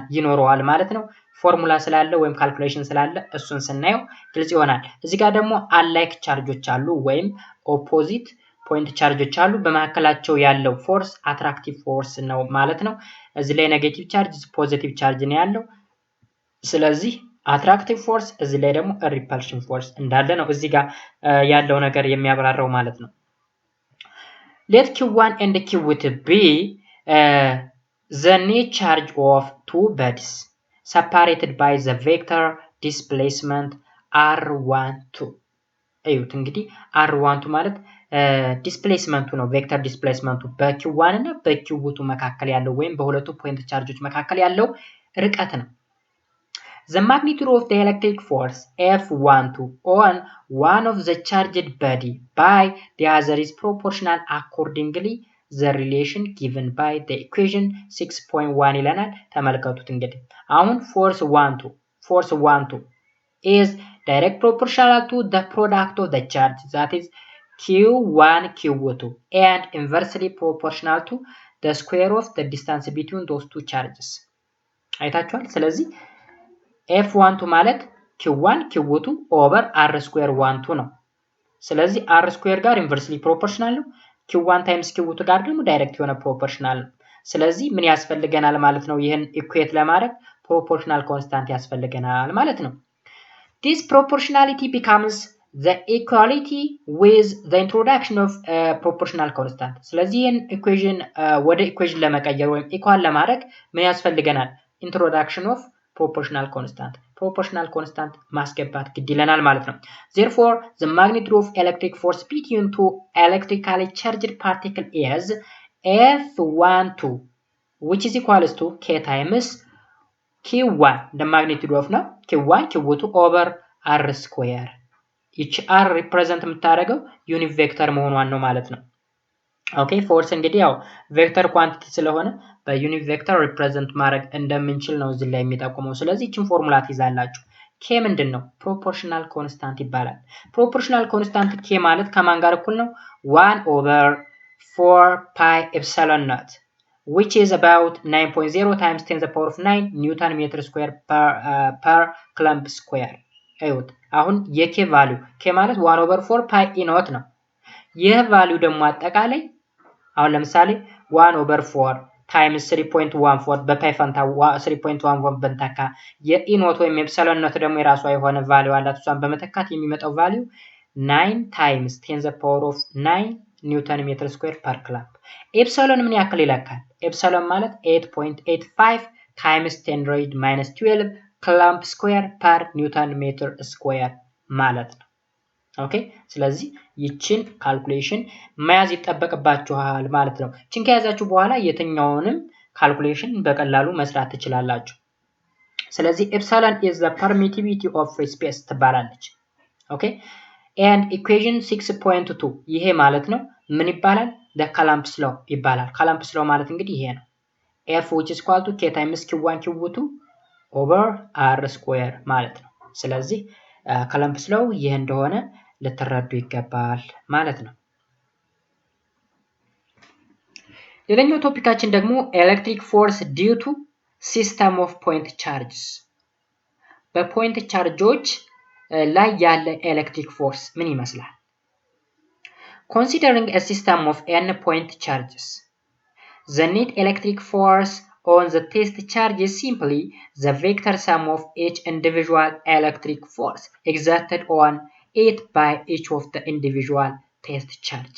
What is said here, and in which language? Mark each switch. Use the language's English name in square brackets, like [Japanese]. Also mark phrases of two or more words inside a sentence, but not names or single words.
[Amharic] ይኖረዋል ማለት ነው። ፎርሙላ ስላለ ወይም ካልኩሌሽን ስላለ እሱን ስናየው ግልጽ ይሆናል። እዚህ ጋር ደግሞ አላይክ ቻርጆች አሉ ወይም [English] opposite point [Amharic] ቻርጆች አሉ። በመካከላቸው ያለው ፎርስ [English] attractive force [Amharic] ነው ማለት ነው። እዚህ ላይ [English] negative charge positive charge [Amharic] ነው ያለው። ስለዚህ [English] attractive force [Amharic] እዚህ ላይ ደግሞ [English] repulsion force [Amharic] እንዳለ ነው እዚህ ጋር ያለው ነገር የሚያብራራው ማለት ነው። [English] let q1 and q2 be the net charge of two bodies separated by the vector displacement r12 [Amharic] እዩት እንግዲህ r12 ማለት ዲስፕሌስመንቱ ነው። ቬክተር ዲስፕሌስመንቱ በq1 እና በq2 መካከል ያለው ወይም በሁለቱ ፖይንት ቻርጆች መካከል ያለው ርቀት ነው። [English] The magnitude of the electric force F12 on one of the charged body by the other is proportional accordingly the relation given by the equation 6.1 [Amharic] ይለናል። ተመልከቱት እንግዲህ አሁን force [English] 12 is direct proportional to the product of the charge that is q1 q2 and inversely proportional to the square of the distance between those two charges [Amharic] አይታችኋል። ስለዚህ F12 ማለት q1 q2 over r square 12 ነው። ስለዚህ r square ጋር ኢንቨርስሊ ፕሮፖርሽናል ነው። q1 ታይምስ q2 ጋር ደግሞ ዳይሬክት የሆነ ፕሮፖርሽናል ነው። ስለዚህ ምን ያስፈልገናል ማለት ነው? ይሄን ኢኩዌት ለማድረግ [English] proportional constant [Amharic] ያስፈልገናል ማለት ነው። [English] This proportionality becomes the equality with the introduction of proportional constant. [Amharic] ስለዚህ ይሄን ኢኩዌሽን ወደ ኢኩዌሽን ለመቀየር ወይም ኢኳል ለማድረግ ምን ያስፈልገናል? [English] introduction of proportional constant [Amharic] ማስገባት ግድ ይለናል ማለት ነው። [English] Therefore, the magnitude of electric force between two electrically charged particles is F12 which is equals to K times Q1 the magnitude of [Amharic] ነው [English] Q1 Q2 over R square each R represent [Amharic] የምታደርገው [English] unit vector [Amharic] መሆኗን ነው ማለት ነው። ኦኬ ፎርስ እንግዲህ ያው [English] vector quantity [Amharic] ስለሆነ በዩኒት ቬክተር ሪፕሬዘንት ማድረግ እንደምንችል ነው እዚህ ላይ የሚጠቁመው። ስለዚህ እቺን ፎርሙላ ትይዛላችሁ። ኬ ምንድነው? [English] proportional constant [Amharic] ይባላል። [English] proportional constant [Amharic] ኬ ማለት ከማን ጋር እኩል ነው? [English] 1 over 4 pi epsilon naught which is about 9.0 times 10 to the power of 9 newton meter square per Coulomb square። [Amharic] አይውት አሁን የኬ ቫልዩ ኬ ማለት [English] 1 over 4 pi e naught [Amharic] ነው። ይህ ቫልዩ ደግሞ አጠቃላይ አሁን ለምሳሌ [English] 1 over 4 times 3.14 [Amharic] በፓይ ፈንታ 3.14 በንታካ የኢኖት ወይም [English] epsilon naught [Amharic] ደግሞ የራሷ የሆነ ቫልዩ አላት። እሷን በመተካት የሚመጣው ቫልዩ [English] 9 times 10 to the power of 9 newton meter square per coulomb። [Amharic] ኤፕሲሎን ምን ያክል ይለካል? ኤፕሲሎን ማለት [English] 8.85 times 10 raised minus 12 coulomb square per newton meter square [Amharic] ማለት ነው። ኦኬ ስለዚህ ይችን ካልኩሌሽን መያዝ ይጠበቅባችኋል ማለት ነው። ይችን ከያዛችሁ በኋላ የትኛውንም ካልኩሌሽን በቀላሉ መስራት ትችላላችሁ። ስለዚህ ኤፕሲሎን [English] is the permittivity of free space [Amharic] ትባላለች። ኦኬ [English] and equation 6.2 [Amharic] ይሄ ማለት ነው ምን ይባላል? [English] the Coulomb's law [Amharic] ይባላል። [English] Coulomb's law [Amharic] ማለት እንግዲህ ይሄ ነው። [English] F which is equal to K times Q1 Q2 over R square [Amharic] ማለት ነው። ስለዚህ [English] Coulomb's law [Amharic] ይሄ እንደሆነ ልትረዱ ይገባል ማለት ነው። ሌላኛው ቶፒካችን ደግሞ [English] electric force due to system of point charges [Amharic] በፖይንት ቻርጆች ላይ ያለ [English] electric force [Amharic] ምን ይመስላል? [English] Considering a system of n point charges the net electric force on the test charge is simply the vector sum of each individual electric force exerted on it by each of the individual test charges.